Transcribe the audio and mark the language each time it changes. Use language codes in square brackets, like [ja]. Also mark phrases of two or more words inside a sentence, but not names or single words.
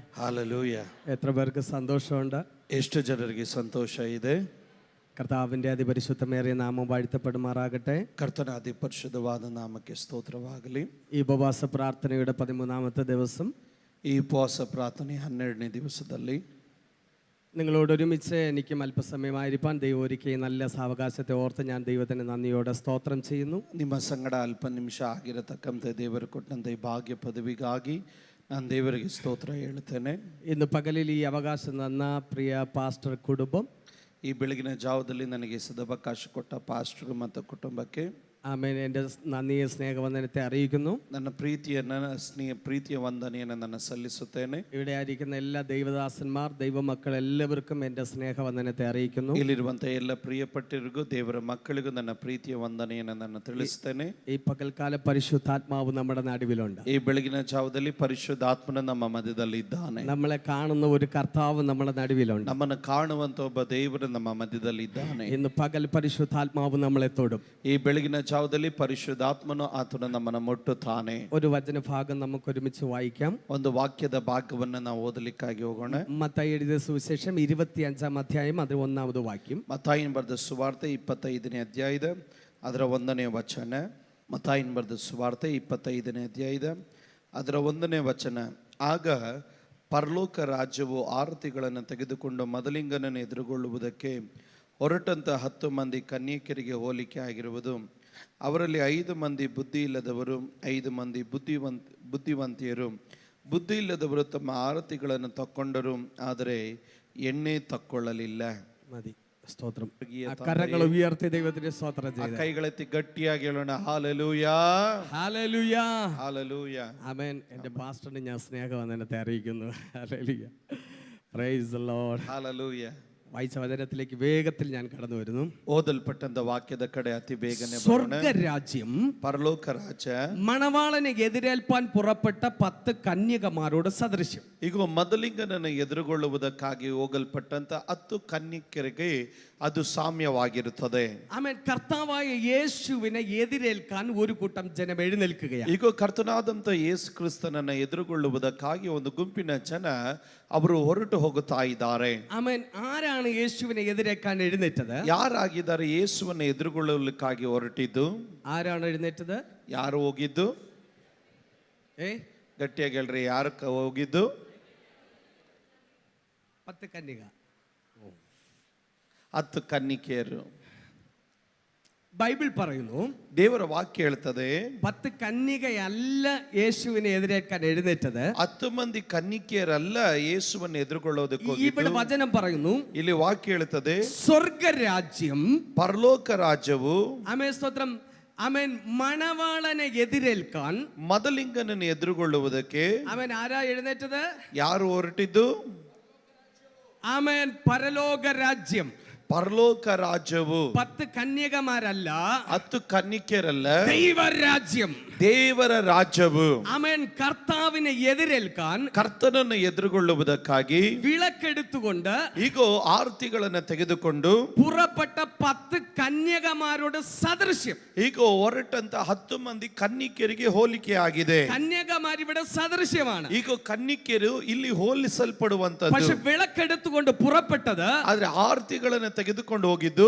[ml] ഹല്ലേലൂയ. എത്ര പേർക്ക് സന്തോഷമുണ്ട്? [kn] ಎಷ್ಟು ಜನರಿಗೆ ಸಂತೋಷ ಇದೆ? [ml] കർത്താവിൻ്റെ അതിപരിശുദ്ധമേറിയ നാമം വാഴ്ത്തപ്പെടുമാറാകട്ടെ. [kn] ಕರ್ತನ ಅತಿ ಪರಿಶುದ್ಧವಾದ ನಾಮಕ್ಕೆ ಸ್ತೋತ್ರವಾಗಲಿ. [ml] ഈ ഉപവാസ പ്രാർത്ഥനയുടെ 13ാമത്തെ ദിവസം, [kn] ಈ ಉಪವಾಸ ಪ್ರಾರ್ಥನೆ 12ನೇ ದಿವಸದಲ್ಲಿ [ml] നിങ്ങളോടൊരുമിച്ച് എനിക്കും അല്പസമയമായിരിക്കാൻ ദൈവം ഒരുക്കിയ നല്ല സാവകാശത്തെ ഓർത്ത് ഞാൻ ദൈവത്തിന് നന്ദിയോടെ സ്തോത്രം ചെയ്യുന്നു. [kn] ನಿಮ್ಮ ಸಂಗಡ ಅಲ್ಪ ನಿಮಿಷ ಆಗಿರತಕ್ಕಂಥ ದೇವರು ಕೊಟ್ಟಂಥ ಈ ಭಾಗ್ಯ ಪದವಿಗಾಗಿ ನಾನು ದೇವರಿಗೆ ಸ್ತೋತ್ರ ಹೇಳ್ತೇನೆ. [ml] ഇന്ന് പകലിൽ ഈ അവകാശം തന്ന പ്രിയ പാസ്റ്റർ കുടുംബം, [kn] ಈ ಬೆಳಗಿನ ಜಾವದಲ್ಲಿ ನನಗೆ ಸದವಕಾಶ ಕೊಟ್ಟ ಪಾಸ್ಟರ್ ಮತ್ತು ಕುಟುಂಬಕ್ಕೆ [ml] ആമേൻ, എൻ്റെ നന്ദിയെ സ്നേഹവന്ദനത്തെ അറിയിക്കുന്നു. [kn] ನನ್ನ ಪ್ರೀತಿಯ ವಂದನೆಯನ್ನು ನಾನು ಸಲ್ಲಿಸುತ್ತೇನೆ. [ml] ഇവിടെ ആയിരിക്കുന്ന എല്ലാ ദൈവദാസന്മാർ, ദൈവമക്കൾ എല്ലാവർക്കും എൻ്റെ സ്നേഹവന്ദനത്തെ അറിയിക്കുന്നു. [kn] ಇಲ್ಲಿರುವಂಥ ಎಲ್ಲ ಪ್ರಿಯಪಟ್ಟರಿಗೂ ದೇವರ ಮಕ್ಕಳಿಗೂ ನನ್ನ ಪ್ರೀತಿಯ ವಂದನೆಯನ್ನು ನಾನು ತಿಳಿಸ್ತೇನೆ. [ml] ഈ പകൽക്കാല പരിശുദ്ധാത്മാവ് നമ്മുടെ നടുവിലുണ്ട്. [kn] ಈ ಬೆಳಗಿನ ಜಾವದಲ್ಲಿ ಪರಿಶುದ್ಧಾತ್ಮನ ನಮ್ಮ ಮಧ್ಯದಲ್ಲಿ ಇದ್ದಾನೆ. [ml] നമ്മളെ കാണുന്ന ഒരു കർത്താവ് നമ്മുടെ നടുവിലുണ്ട്. [kn] ನಮ್ಮನ್ನು ಕಾಣುವಂತ ಒಬ್ಬ ದೇವರು ನಮ್ಮ ಮಧ್ಯದಲ್ಲಿ ಇದ್ದಾನೆ. [ml] ഇന്ന് പകൽ പരിശുദ്ധാത്മാവ് നമ്മളെ തൊടും. [kn] ಈ ಬೆಳಗಿನ ಜಾವದಲ್ಲಿ ಪರಿಶುದ್ಧಾತ್ಮನು ಆತನು ನಮ್ಮನ್ನು ಮುಟ್ಟುತ್ತಾನೆ. [ml] ഒരു വചന ഭാഗം നമുക്ക് ഒരുമിച്ച് വായിക്കാം. [kn] ಒಂದು ವಾಕ್ಯದ ಭಾಗವನ್ನು ನಾವು ಓದಲಿಕ್ಕಾಗಿ ಹೋಗೋಣ. [ml] മത്തായി എഴുതിയ സുവിശേഷം 25ാം അധ്യായം അതിൽ 1ാമത് വാക്യം. [kn] ಮತ್ತಾಯನ ಬರೆದ ಸುವಾರ್ತೆ 25ನೇ ಅಧ್ಯಾಯದ ಅದರ 1ನೇ ವಚನ. ಮತ್ತಾಯನ ಬರೆದ ಸುವಾರ್ತೆ 25ನೇ ಅಧ್ಯಾಯದ ಅದರ 1ನೇ ವಚನ. ಆಗ ಪರಲೋಕ ರಾಜ್ಯವು ಆರತಿಗಳನ್ನು ತೆಗೆದುಕೊಂಡು ಮದಲಿಂಗನನ್ನು ಎದುರುಗೊಳ್ಳುವುದಕ್ಕೆ ಹೊರಟಂತ 10 ಮಂದಿ ಕನ್ಯಕರಿಗೆ ಹೋಲಿಕೆ ಆಗಿರುವುದು. ಅವರಲ್ಲಿ 5 ಮಂದಿ ಬುದ್ಧಿ ಇಲ್ಲದವರು, 5 ಮಂದಿ ಬುದ್ಧಿವಂತಿಯರು. ಬುದ್ಧಿ ಇಲ್ಲದವರು ತಮ್ಮ ಆರತಿಗಳನ್ನು ತಕ್ಕೊಂಡರು, ಆದರೆ ಎಣ್ಣೆ ತಕ್ಕೊಳ್ಳಲಿಲ್ಲ. [ml] മതി. സ്തോത്രം. കരങ്ങൾ ഉയർത്തി ദൈവത്തിന് സ്തോത്രം ചെയ്യുക. [kn] കൈകളെത്തി ಗಟ್ಟಿಯಾಗಿ ಹೇಳೋಣ. ഹല്ലേലൂയ, [ml] ഹല്ലേലൂയ, ഹല്ലേലൂയ, ആമേൻ. എൻ്റെ പാസ്റ്ററിനെ ഞാൻ സ്നേഹവന്ദനത്തെ അറിയിക്കുന്നു. ഹല്ലേലൂയ, [en] praise the lord, [ml] ഹല്ലേലൂയ. വായിച്ച വചനത്തിലേക്ക് വേഗത്തിൽ ഞാൻ കടന്നു വരുന്നു. [kn] ಓದಲ್ಪಟ್ಟಂತ ವಾಕ್ಯದ ಕಡೆ ಅತಿ ಬೇಗನೆ ಬರೋಣ. [ml] സ്വർഗ്ഗരാജ്യം [kn] ಪರಲೋಕ ರಾಜ್ಯ [ml] മണവാളനെ എതിരേൽപ്പാൻ പുറപ്പെട്ട 10 കന്യകമാരോട് സദൃശ്യം. [kn] ಈಗ ಮದಲಿಂಗನನ್ನು ಎದುರುಗೊಳ್ಳುವುದಕ್ಕಾಗಿ ಹೋಗಲ್ಪಟ್ಟಂತ 10 ಕನ್ಯಕರಿಗೆ ಅದು ಸಾಮ್ಯವಾಗಿರುತ್ತದೆ. [ml] ആമേൻ. കർത്താവായ യേശുവിനെ എതിരേൽക്കാൻ ഒരു കൂട്ടം ജനം എഴുന്നേൽക്കുകയാണ്. [kn] ಈಗ ಕರ್ತನಾದಂತ ಯೇಸು ಕ್ರಿಸ್ತನನ್ನು ಎದುರುಗೊಳ್ಳುವುದಕ್ಕಾಗಿ ಒಂದು ಗುಂಪಿನ ಜನ ಅವರು ಹೊರಟು ಹೋಗುತ್ತಾ ಇದ್ದಾರೆ. [ml] ആമേൻ. ആരാണ് യേശുവിനെ എതിരേൽക്കാൻ എഴുന്നേറ്റത്? [kn] ಯಾರಾಗಿದ್ದಾರೆ ಯೇಸುವನ್ನು ಎದುರುಗೊಳ್ಳಲಿಕ್ಕಾಗಿ ಹೊರಟಿದ್ದು? [ml] ആരാണ് എഴുന്നേറ്റത്? [kn] ಯಾರು ಹೋಗಿದ್ದು? ಗಟ್ಟಿಯಾಗಿ ಹೇಳ್ರಿ, ಯಾರು ಹೋಗಿದ್ದು? [ml] 10 കന്യക, [kn] 10 ಕನ್ನಿಕೆಯರು. [ml] ബൈബിൾ പറയുന്നു, [kn] ದೇವರ ವಾಕ್ಯ ಹೇಳ್ತದೆ, [ml] 10 കന്യകയല്ല യേശുവിനെ എതിരേൽക്കാൻ എഴുന്നേറ്റത്. [kn] 10 ಮಂದಿ ಕನ್ನಿಕೆಯರಲ್ಲ ಯೇಸುವನ್ನು ಎದುರುಗೊಳ್ಳೋದಕ್ಕೆ [ml] ഇവിടെ [kn] ಹೋಗಿದ್ದು. [ml] വചനം പറയുന്നു, [kn] ಇಲ್ಲಿ ವಾಕ್ಯ ಹೇಳ್ತದೆ, [ml] സ്വർഗരാജ്യം, [kn] ಪರಲೋಕ ರಾಜ್ಯವು, [ml] ആമേൻ, സ്തോത്രം, ആമേൻ, മണവാളനെ എതിരേൽക്കാൻ, [kn] ಮದಲಿಂಗನನ್ನು ಎದುರುಗೊಳ್ಳುವುದಕ್ಕೆ [ml] ആമേൻ, ആരാ എഴുന്നേറ്റത്? [kn] ಯಾರು ಹೊರಟಿದ್ದು? [ml] ആമേൻ, പരലോക രാജ്യം. [kn] ಪರಲೋಕ ರಾಜ್ಯವು [ml] 10 കന്യകമാരല്ല, [kn] 10 ಕನ್ನಿಕೆಯರಲ್ಲ, [ml] ദൈവരാജ്യം, [kn] ದೇವರ ರಾಜ್ಯವು. [ml] ആമേൻ. കർത്താവിനെ എതിരേൽക്കാൻ, [kn] ಕರ್ತನನ್ನು ಎದುರುಗೊಳ್ಳುವುದಕ್ಕಾಗಿ [ml] വിളക്കെടുത്തുകൊണ്ട് [kn] ಈಗ ಆರತಿಗಳನ್ನು ತೆಗೆದುಕೊಂಡು [ml] പുറപ്പെട്ട 10 കന്യകമാരോട് സദൃശ്യം. [kn] ಈಗ ಹೊರಟಂತ 10 ಮಂದಿ ಕನ್ನಿಕೆಯರಿಗೆ ಹೋಲಿಕೆ ಆಗಿದೆ. [ml] കന്യകമാർ ഇവിടെ സദൃശ്യമാണ്. [kn] ಈಗ ಕನ್ನಿಕೆಯರು ಇಲ್ಲಿ ಹೋಲಿಸಲ್ಪಡುವಂತದ್ದು. [ml] പക്ഷെ വിളക്കെടുത്തുകൊണ്ട് പുറപ്പെട്ടത്, [kn] ಆದ್ರೆ ಆರತಿಗಳನ್ನು ತೆಗೆದುಕೊಂಡು ಹೋಗಿದ್ದು